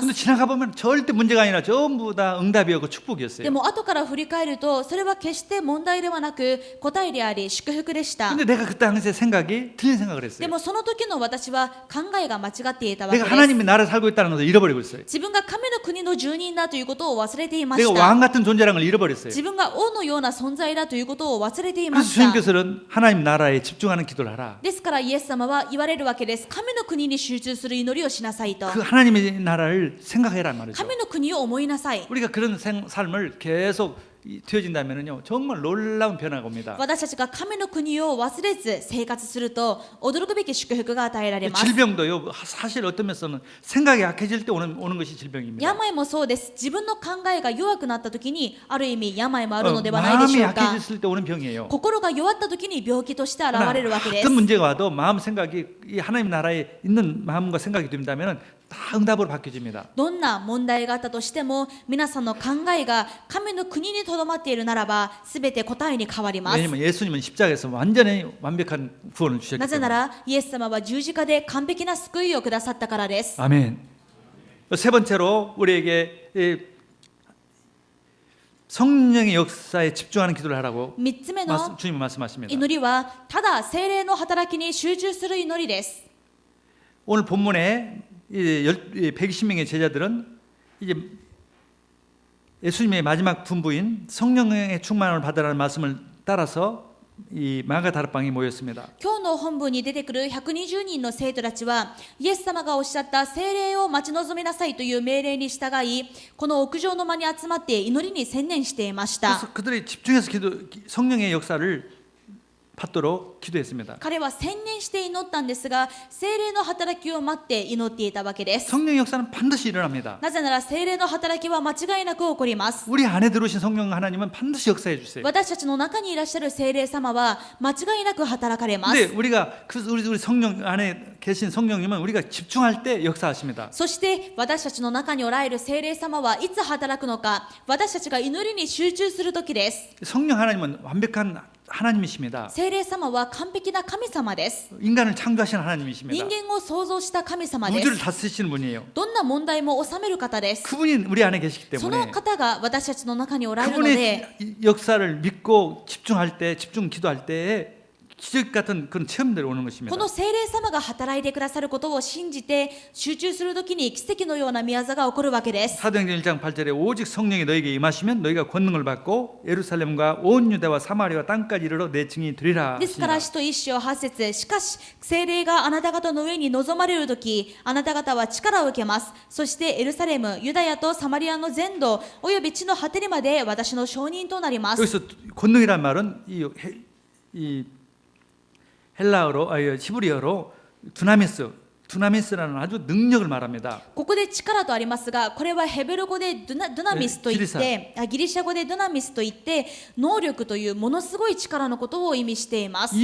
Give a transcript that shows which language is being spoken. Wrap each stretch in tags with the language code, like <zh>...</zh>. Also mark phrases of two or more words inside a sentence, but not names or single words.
<ko>근데</ko> <ja>す。</ja> <ko>지나가 보면 절대 문제가 아니라 전부 다 응답이었고 축복이었어요.</ko> <ja>でも後から振り返るとそれは決して問題ではなく答えであり祝福でした。</ja> <ko>근데 내가 그때 당시에 생각이 틀린 생각을</ko> <ja>で</ja> <ko>했어요.</ko> <ja>もその時の私は考えが間違っていたわけ</ja> <ko>내가</ko> <ja>です。</ja> <ko>하나님의 나라를 살고 있다는 것을 잃어버리고 있어요.</ko> <ja>自分が神の国の住人だということを忘れていま</ja> <ko>내가</ko> <ja>した。</ja> <ko>왕 같은 존재라는 걸 잃어버렸어요.</ko> <ja>自分が王のような存在だということを忘れていま</ja> <ko>그래서</ko> <ja>した。</ja> <ko>주님께서는 하나님 나라에 집중하는 기도를 하라.</ko> <ja>ですからイエス様は言われるわけです。神の国に集中する祈りをしなさいと。</ja> <ko>그 하나님의 나라를 생각해라 말이죠.</ko> <ja>神の国を思いなさい。</ja> <ko>우리가 그런 삶을 계속 되어진다면요 정말 놀라운 변화가 옵니다.</ko> <ja>私たちが神の国を忘れず生活すると驚くべき祝福が与えられます。</ja> <ko>질병도요 사실 어떤 면에서는 생각이 약해질 때 오는 것이 질병입니다.</ko> <ja>病もそうです。自分の考えが弱くなった時にある意味病もあるのではないで</ja> <ko>마음이</ko> <ja>しょうか。</ja> <ko>약해졌을 때 오는 병이에요.</ko> <ja>心が弱った時に病気として現れるわけです。</ja> <ko>어떤 문제가 와도 마음 생각이 이 하나님 나라에 있는 마음과 생각이 된다면 다 응답으로 바뀌어집니다.</ko> <ja>どんな問題があったとしても皆さんの考えが神の国にとどまっているならば全て答えに変わります。</ja> <ko>왜냐하면 예수님은 십자가에서 완전히 완벽한 구원을 주셨기</ko> <ja>なぜな</ja> <ko>때문에.</ko> <ja>らイエス様は十字架で完璧な救いをくださったからです。</ja> <ko>아멘. 세 번째로 우리에게 성령의 역사에 집중하는 기도를 하라고</ko> <ja>3 つ目の</ja> <ko>주님은 말씀하십니다.</ko> <ja>祈りはただ聖霊の働きに集中する祈りです。</ja> <ko>오늘 본문에 120명의 제자들은 이제 예수님의 마지막 분부인 성령의 충만을 받으라는 말씀을 따라서 이 마가다락방에 모였습니다.</ko> <ja>今日の本文に出てくる120人の生徒たちはイエス様がおっしゃった聖霊を待ち望みなさいという命令に従いこの屋上の間に集まって祈りに専念していました。</ja> <ko>그래서 그들이 집중해서 성령의 역사를 받도록 기도했습니다.</ko> <ja>彼は専念して祈ったんですが聖霊の働きを待って祈っていたわけです。</ja> <ko>성령의 역사는 반드시 일어납니다.</ko> <ja>なぜなら聖霊の働きは間違いなく起こります。</ja> <ko>우리 안에 들어오신 성령 하나님은 반드시 역사해 주세요.</ko> <ja>私たちの中にいらっしゃる聖霊様は間違いなく働かれます。</ja> <ko>근데 우리가 우리 성령 안에 계신 성령님은 우리가 집중할 때 역사하십니다.</ko> <ja>そして私たちの中におられる聖霊様はいつ働くのか、私たちが祈りに集中するときです。</ja> <ko>성령 하나님은 완벽한 하나님이십니다.</ko> <ja>聖霊様は完璧な神様です。</ja> <ko>인간을 창조하신 하나님이십니다.</ko> <ja>人間を創造した神様で</ja> <ko>우주를</ko> <ja>す。</ja> <ko>다스리시는 분이에요.</ko> <ja>どんな問題も収める方です。</ja> <ko>그분이 우리 안에 계시기</ko> <ja>そ</ja> <ko>때문에</ko> <ja>の方が私たちの中におられるので、</ja> <ko>그분의 역사를 믿고 집중할 때, 집중 기도할 때에 기적 같은 그런 체험들이 오는 것입니다.</ko> <ja>この聖霊様が働いてくださることを信じて集中するときに奇跡のような宮座が起こるわけです。</ja> <ko>사도행전 1장 8절에 오직 성령이 너에게 임하시면 너희가 권능을 받고 예루살렘과 온 유대와 사마리아와 땅까지 이르러 내 증인이 되리라.</ko> <ja>ですから使徒一章8節しかし聖霊があなた方の上に臨まれるときあなた方は力を受けます。そしてエルサレムユダヤとサマリアの全土および地の果てにまで私の証人となります。</ja> <ko>여기서 권능이란 말은 이 헬라어로 히브리어로 두나미스라는 아주 능력을 말합니다.</ko> <ja>ここで力とありますがこれはヘブル語でドゥナミスといってギリシャ語でドゥナミスといって能力というものすごい力のことを意味しています。</ja>